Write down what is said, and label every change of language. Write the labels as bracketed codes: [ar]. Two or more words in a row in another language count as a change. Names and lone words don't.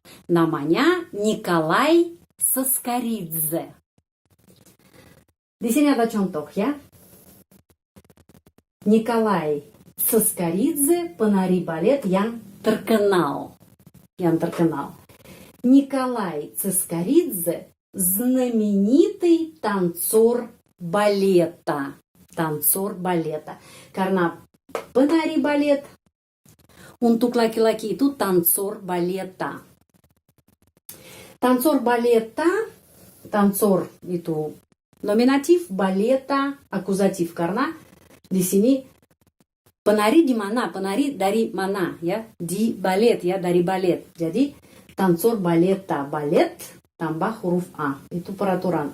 [id] Namanya Nikolai Saskaridze. Di sini ada contoh ya. Nikolai Saskaridze penari balet yang terkenal. [ru] Николай Цискоридзе знаменитый танцор балета. Танцор балета. [id] Karena penari balet untuk laki-laki itu [ru] танцор балета. Танцор балета, танцор [id] itu nominatif, [ru] балета акузатив, [id] karena di sini penari di mana, penari dari mana ya, di balet ya, dari balet. Jadi [ru] танцор балета, [id] balet tambah huruf A, itu peraturan.